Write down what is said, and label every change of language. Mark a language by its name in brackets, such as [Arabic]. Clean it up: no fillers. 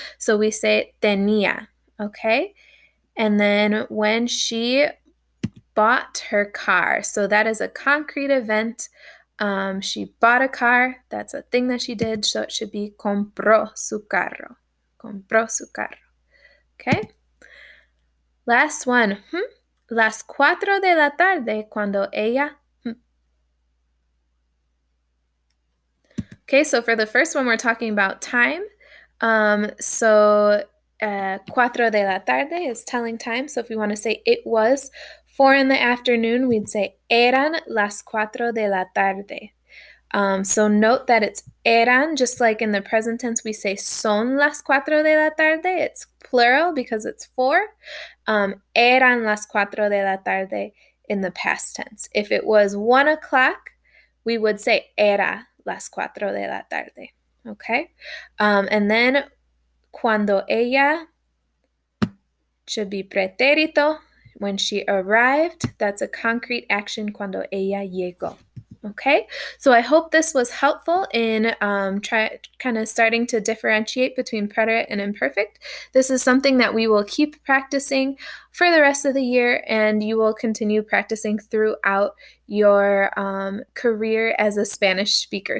[English] So we say tenía, okay? And then when she bought her car, so that is a concrete event. She bought a car, that's a thing that she did, so it should be [Spanish] compró su carro. Compró su carro. [English] Okay? Last one. [Spanish] Las 4 de la tarde cuando ella. [English] Okay, so for the first one, we're talking about time. So [Spanish] 4 de la tarde [English] is telling time. So if we want to say it was 4 in the afternoon, we'd say [Spanish] eran las 4 de la tarde. [English] So note that it's eran, just like in the present tense, we say [Spanish] son las 4 de la tarde. [English] It's plural because it's 4. [Spanish] Eran las 4 de la tarde [English] in the past tense. If it was 1 o'clock, we would say [Spanish] era las 4 de la tarde. [English] Okay? And then [Spanish] cuando ella [English] should be pretérito. When she arrived, that's a concrete action [Spanish] cuando ella llegó. [English] Okay, so I hope this was helpful in kind of starting to differentiate between preterite and imperfect. This is something that we will keep practicing for the rest of the year, and you will continue practicing throughout your career as a Spanish speaker.